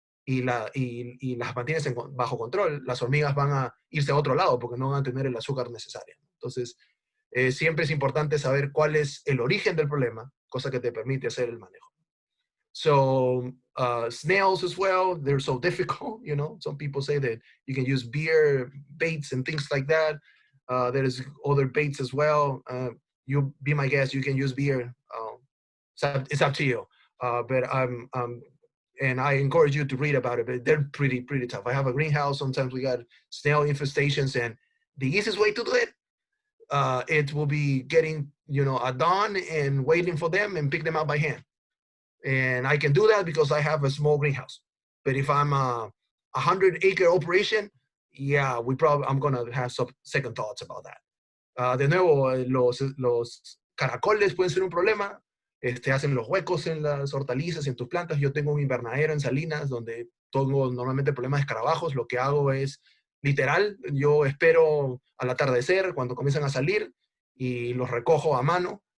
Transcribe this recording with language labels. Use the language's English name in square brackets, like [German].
[Spanish] y las mantienes bajo control, las hormigas van a irse a otro lado porque no van a tener el azúcar necesario. Entonces, siempre es importante saber cuál es el origen del problema, cosa que te permite hacer el manejo. [English] So snails as well, they're so difficult, you know. Some people say that you can use beer baits and things like that. There is other baits as well. You be my guest, you can use beer. It's up to you. But and I encourage you to read about it, but they're pretty tough. I have a greenhouse. Sometimes we got snail infestations, and the easiest way to do it will be getting, you know, a dawn and waiting for them and pick them out by hand. And I can do that because I have a small greenhouse. But if I'm a 100-acre operation, yeah, I'm gonna have some second thoughts about that. [Spanish] De nuevo, los caracoles pueden ser un problema. Hacen los huecos en las hortalizas y en tus plantas. Yo tengo un invernadero en Salinas donde tengo normalmente problemas de escarabajos. Lo que hago es, literal, yo espero al atardecer cuando comienzan a salir y los recojo a mano.